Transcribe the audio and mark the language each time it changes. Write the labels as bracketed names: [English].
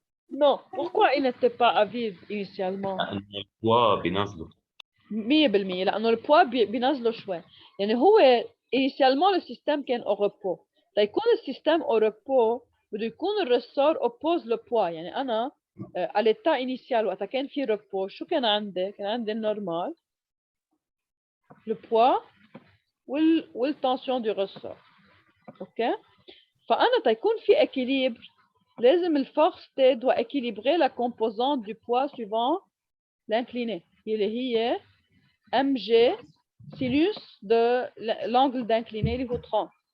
[French] Non, pourquoi il n'était pas à vide initialement؟ [Arabic] لأن البوا بينزله 100% لانه البوا بينزله شوي. يعني هو [French] initialement le système [Arabic] كان [French] au repos. [Arabic] تيكون السيستم au repos بده يكون الرسور [French] oppose le poids. [Arabic] يعني انا [French] à l'état initial [Arabic] وقتها كان في repos شو كان عندي؟ كان عندي النورمال [French] le poids [Arabic] والtension du ressort. اوكي فانا تيكون في [French] équilibre [Arabic] لازم الفورس [French] T doit équilibrer la composante du poids suivant l'incliné [Arabic] اللي هي [French] mg sinus de l'angle d'incliné [Arabic] اللي هو [French] 30.